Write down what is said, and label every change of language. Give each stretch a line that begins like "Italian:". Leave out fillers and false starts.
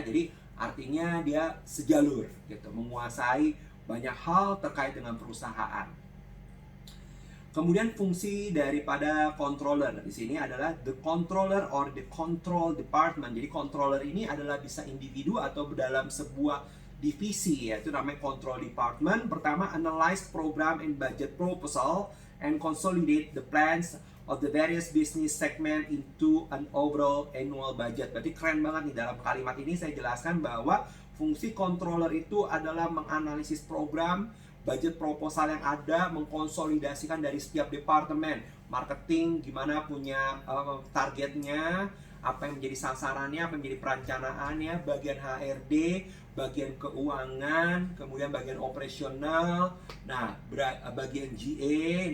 Indonesian: Jadi artinya dia sejalur gitu, menguasai banyak hal terkait dengan perusahaan. Kemudian fungsi daripada controller di sini adalah
English: the controller or the control department.
Indonesian: Jadi controller ini adalah bisa individu atau dalam sebuah divisi, yaitu namanya control department.
English: Pertama, analyze program and budget proposal and consolidate the plans of the various business segment into an overall annual budget.
Indonesian: Berarti keren banget nih, dalam kalimat ini saya jelaskan bahwa fungsi controller itu adalah menganalisis program, budget proposal yang ada, mengkonsolidasikan dari setiap departemen. Marketing gimana punya targetnya, apa yang menjadi sasarannya, apa yang menjadi perencanaannya, bagian HRD, bagian keuangan, kemudian bagian operasional, nah bagian GA.